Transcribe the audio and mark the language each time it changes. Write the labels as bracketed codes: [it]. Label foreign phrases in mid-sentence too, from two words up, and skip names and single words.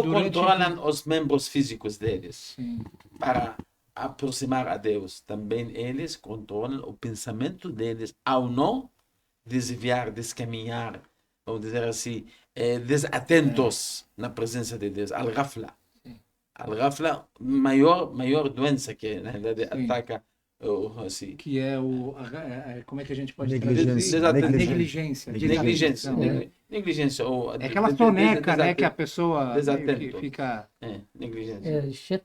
[pt] durante- controlam os membros físicos deles Sim. para aproximar a Deus, também eles controlam o pensamento deles ao não desviar, descaminhar, vamos dizer assim, desatentos na presença de Deus, al-ghafla. Al-ghafla, maior doença que na realidade Sim. ataca assim, Que é como é que a gente pode Negligência. traduzir? Negligência. Negligência. negligência, desatenção. negligência ou É aquela soneca, né, que a pessoa meio que desatento. fica... negligência.